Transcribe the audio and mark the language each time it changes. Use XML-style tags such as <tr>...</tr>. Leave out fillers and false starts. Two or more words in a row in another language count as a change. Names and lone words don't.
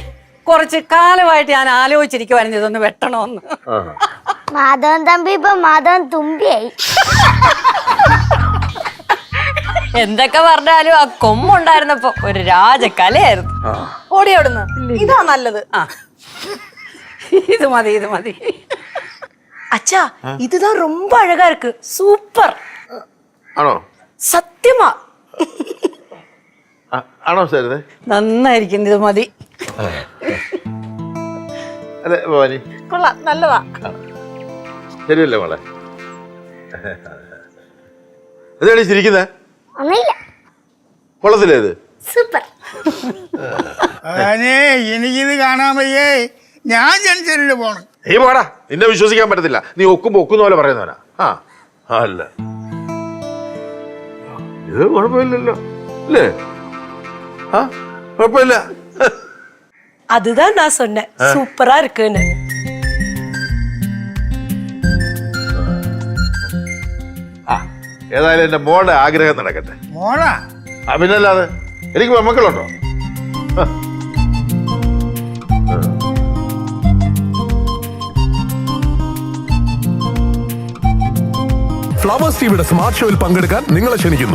<ml>കുറച്ച് കാലമായിട്ട് ഞാൻ ആലോചിച്ചിരിക്കുവായിരുന്നു ഇതൊന്ന് വെട്ടണോന്ന്. മാധവൻ തമ്പി ഇപ്പൊ മാധവൻ തുമ്പിയായി. എന്തൊക്കെ പറഞ്ഞാലും ആ കൊമ്പുണ്ടായിരുന്നപ്പോ ഒരു രാജകലയായിരുന്നു. ഓടിയോടുന്നു. ഇതാ നല്ലത്. ഇത് മതി ഇത് മതി.</ml> <ta>அச்சா இதுதான் ரொம்ப அழகா இருக்கு. சூப்பர்.</ta> <ml>ആണോ?</ml> <ta>சத்தியமா.</ta> <ml>ആണോ സരിത? നന്നായിരിക്കുന്നു, ഇത് മതി. അതെ ഭവാനി, കൊള്ളാം, നല്ലതാ. ശരിയല്ലേ മോളെ? എന്താണ് ചിരിക്കുന്നത്? ഒന്നുമില്ല. കൊള്ളത്തില്ലേ ഇത്? സൂപ്പർ. അതാനേ എനിക്കിത് കാണാൻ വയ്യേ, ഞാൻ ജംഗ്ഷനിൽ പോണം. നീ പോടാ, നിന്നെ വിശ്വസിക്കാൻ പറ്റത്തില്ല. നീ ഒക്കുമ്പോ ഒക്കുന്ന പോലെ പറയുന്നവനാ. അല്ല ഇത് കുഴപ്പമില്ലല്ലോ അല്ലേ? കുഴപ്പമില്ല.</ml> <ta>அதுதான் நான் சொன்னேன் சூப்பரா இருக்குன்னு.</ta> <ml>ഏതായാലും എന്റെ മോളുടെ ആഗ്രഹം നടക്കട്ടെ. മോളാ? പിന്നല്ലാതെ എനിക്ക് മക്കളുണ്ടോ? ഫ്ലവേഴ്സ് ടിവിയുടെ സ്മാർട്ട് ഷോയിൽ പങ്കെടുക്കാൻ നിങ്ങളെ ക്ഷണിക്കുന്നു.</ml>